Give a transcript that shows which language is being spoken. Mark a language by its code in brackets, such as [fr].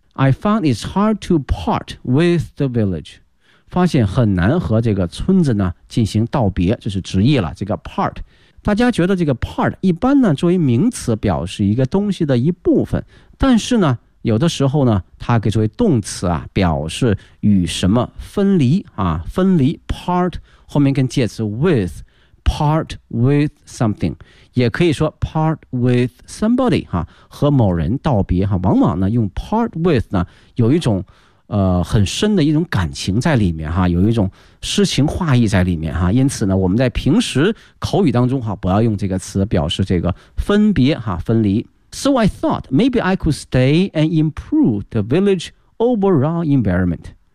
[en] I found it's hard to part with the village. [zh] 发现很难和这个村子呢进行道别，就是直译了这个 part。大家觉得这个 part 一般呢作为名词表示一个东西的一部分，但是呢有的时候呢它可以作为动词啊表示与什么分离啊，分离 part 后面跟介词 with， part with something， 也可以说 part with somebody 哈，和某人道别哈。往往呢用 part with 呢有一种很深的一种感情在里面哈，有一种诗情画意在里面哈。因此呢我们在平时口语当中哈不要用这个词表示这个分别哈，分离。 [en] So I thought maybe I could stay and improve the village overall environment。